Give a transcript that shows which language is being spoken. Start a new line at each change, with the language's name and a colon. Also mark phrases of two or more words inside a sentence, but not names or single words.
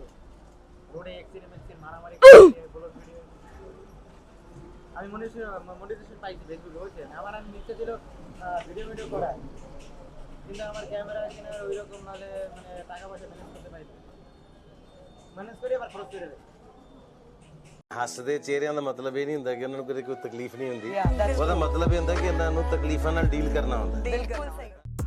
Bangla: রোডে এক্সিডেন্ট মারামারি
English: blog video.
Bangla: আমি মনিটাইজেশন পাইছি ফেসবুকে বুঝছেন। আমি ইচ্ছা ছিল ভিডিও করা, কিন্তু আমার ক্যামেরা কিনা ওইরকম নাহলে মানে টাকা পয়সা ম্যানেজ করতে পারি, ম্যানেজ করে আবার খরচ করে দেয়।
Punjabi: ਹੱਸਦੇ ਚਿਹਰਿਆਂ ਦਾ ਮਤਲਬ ਇਹ ਨਹੀਂ ਹੁੰਦਾ ਕਿ ਉਹਨਾਂ ਨੂੰ ਕੋਈ ਤਕਲੀਫ ਨਹੀਂ ਹੁੰਦੀ। ਉਹਦਾ ਮਤਲਬ ਇਹ ਹੁੰਦਾ ਕਿ ਇਹਨਾਂ ਨੂੰ ਤਕਲੀਫਾਂ ਨਾਲ ਡੀਲ ਕਰਨਾ ਹੁੰਦਾ। ਬਿਲਕੁਲ ਸਹੀ।